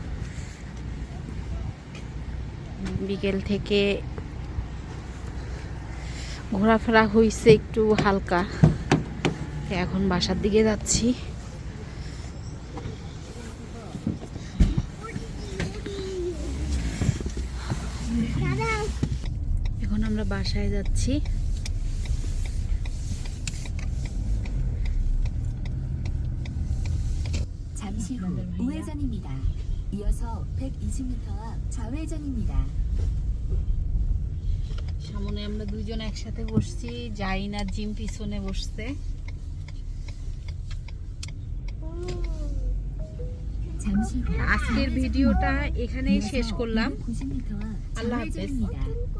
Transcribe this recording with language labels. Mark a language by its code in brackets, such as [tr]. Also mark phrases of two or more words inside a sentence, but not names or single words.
[bn] বিকেল থেকে ঘোরাফেরা হয়েছে একটু হালকা, এখন বাসার দিকে যাচ্ছি। এখন আমরা বাসায় যাচ্ছি। [ko] 잠시 후 우회전입니다. 이어서 120m 앞 좌회전입니다. [bn] সামনে আমরা দুইজন একসাথে বসছি, জাইন আর জিম পিছনে বসছে। [ko] 잠시 후 [bn] আজকের ভিডিওটা এখানেই শেষ করলাম। [ko] 90m 앞 [bn] আল্লাহ হাফেজ। [ko] 좌회전입니다.